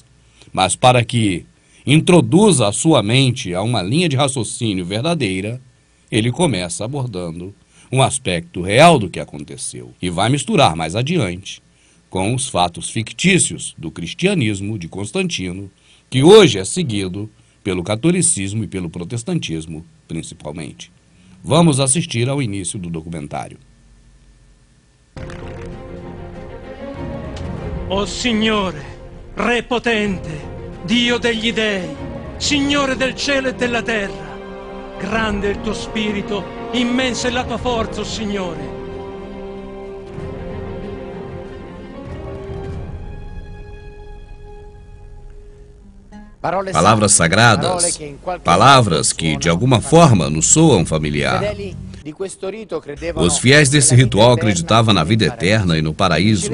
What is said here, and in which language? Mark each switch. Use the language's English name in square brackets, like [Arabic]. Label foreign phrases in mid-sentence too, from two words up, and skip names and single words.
[Portuguese] Mas para que introduza a sua mente a uma linha de raciocínio verdadeira, ele começa abordando um aspecto real do que aconteceu e vai misturar mais adiante com os fatos fictícios do cristianismo de Constantino, que hoje é seguido pelo catolicismo e pelo protestantismo, principalmente. Vamos assistir ao início do documentário. [Italian] O Signore, Re potente, Dio degli dei, Signore del cielo e della terra, grande è il tuo spirito, immensa è la tua forza, o Signore. [Portuguese] Palavras sagradas, palavras que de alguma forma nos soam familiar. Os fiéis desse ritual acreditavam na vida eterna e no paraíso.